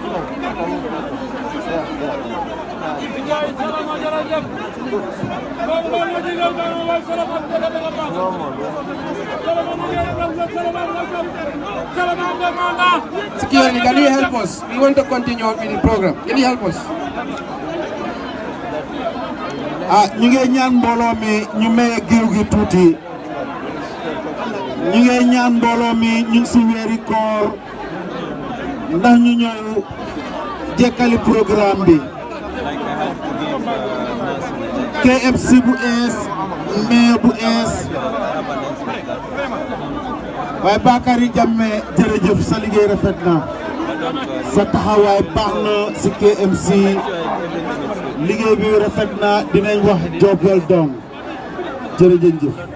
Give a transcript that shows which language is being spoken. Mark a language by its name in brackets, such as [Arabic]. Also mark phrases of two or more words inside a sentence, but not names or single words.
[English] Security, can you help us? We want to continue with the program. Can you help us? [Wolof] ñu ngi ñaan mbooloo mi ñu may giw gi tuuti ñu ngi ñaan mbooloo mi ñu ngi si weeri koor ndax ñu ñëw jekkali programme bi KMC bu ees maire bu ees waaye Bakary Jammeh jërëjëf sa liggéey rafet na sa taxawaay baax na si KMC liggéey bi rafet na dinañ wax job [English] well done [Wolof] jërëjëf.